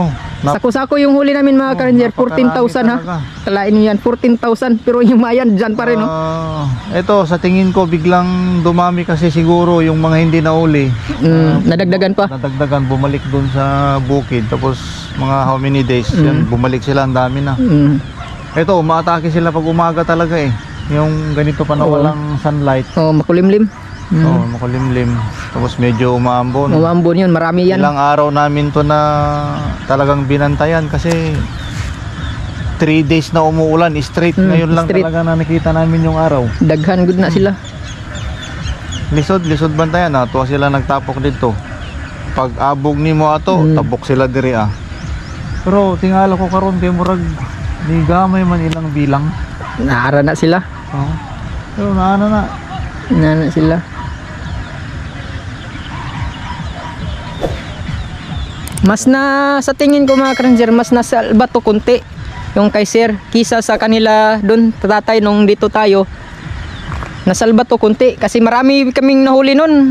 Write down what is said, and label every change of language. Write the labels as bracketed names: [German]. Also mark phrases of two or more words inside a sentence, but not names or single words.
[Filipino] sako-sako yung huli namin mga ka-ranger, 14,000 ha. talaga. Kalain nyo yan, 14,000. Pero yung mayan dyan pa rin, no? Ito, sa tingin ko biglang dumami kasi siguro yung mga hindi nauli. Nadagdagan pa. Nadagdagan, bumalik dun sa bukid. Tapos mga [English] how many days, [Filipino] yan, bumalik sila, ang dami na. Ito, umaatake sila pag umaga talaga eh. Yung ganito pa na Oo. walang sunlight. Oh, makulimlim. Oo, makulimlim. Tapos medyo umaambon. Umambon yun, marami yan. Ilang araw namin to na talagang binantayan kasi 3 days na umuulan straight. Ngayon lang straight. talaga na nakita namin yung araw. [Cebuano] Daghan good na sila. Lisod bantayan na. Tuwa sila nagtapok dito. Pag abog ni mo ato, tabok sila diri ah. Pero tingala ko karon kay murag ni gamay man ilang bilang. Naara na sila. Oo. Pero naana na. Nana sila. [Filipino] Mas na sa tingin ko mga ka-ranger, mas nasalba to kunti yung kay sir kisa sa kanila doon tatay nung dito tayo. Nasalba to kunti kasi marami kaming nahuli nun.